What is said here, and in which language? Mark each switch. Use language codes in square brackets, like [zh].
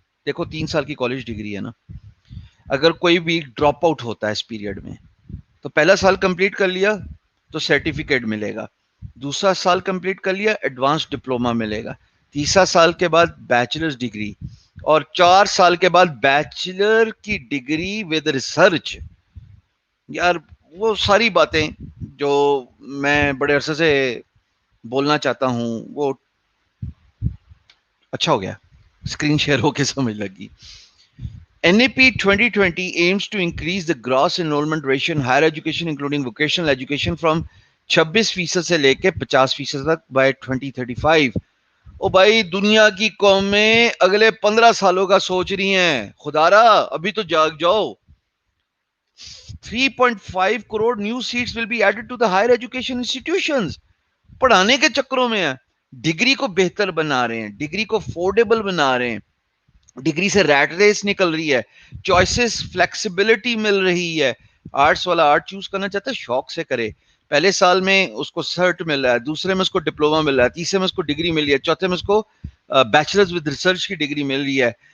[ur] دیکھو 3 سال کی کالج ڈگری ہے نا، اگر کوئی بھی ڈراپ آؤٹ ہوتا ہے اس پیریڈ میں تو پہلا سال کمپلیٹ کر لیا تو سرٹیفکیٹ ملے گا، دوسرا سال کمپلیٹ کر لیا ایڈوانس ڈپلوما ملے گا، تیسرا سال کے بعد بیچلرز ڈگری، اور 4 سال کے بعد بیچلر کی ڈگری ود ریسرچ. یار وہ ساری باتیں جو میں بڑے عرصے سے بولنا چاہتا ہوں وہ اچھا ہو گیا اسکرین شیئر ہو کے سمجھ لگی. [en] NEP 2020 aims to increase the gross enrollment ratio in higher education including vocational education from 26% سے لے کے 50% تک by 2035. [ur] او بھائی دنیا کی قومیں اگلے 15 سالوں کا سوچ رہی ہیں، خدارا ابھی تو جاگ جاؤ. [en] 3.5 crore new seats will be added to the higher education institutions. [ur] پڑھانے کے چکروں میں ہیں، ڈگری کو بہتر بنا رہے ہیں، ڈگری کو افورڈیبل بنا رہے ہیں، ڈگری سے ریٹ ریس نکل رہی ہے، چوائسز فلیکسیبلٹی مل رہی ہے. آرٹس والا آرٹ چوز کرنا چاہتا ہے شوق سے کرے، پہلے سال میں اس کو سرٹ مل رہا ہے، دوسرے میں اس کو ڈپلوما مل رہا ہے، تیسرے میں اس کو ڈگری مل رہی ہے، چوتھے میں اس کو بیچلرز ود ریسرچ کی ڈگری مل رہی ہے.